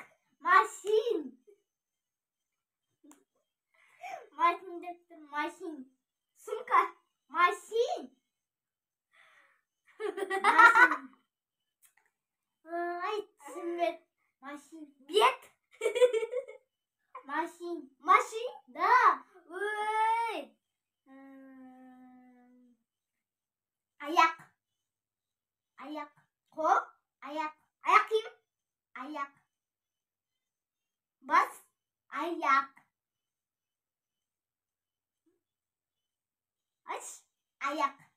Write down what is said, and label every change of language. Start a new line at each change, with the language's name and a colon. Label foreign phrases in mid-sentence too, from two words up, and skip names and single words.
Kazakh: Машин. Машин деп тұр. Машин. Сумка. Машин. Машин. Ай, түсінбеді. Машин. Бет. Машин. Машин? Да. Ой. Аяқ. Аяқ. Қол. Аяқ. Аяқ киім. Аяқ. Бас. Аяқ. Аш. Аяқ.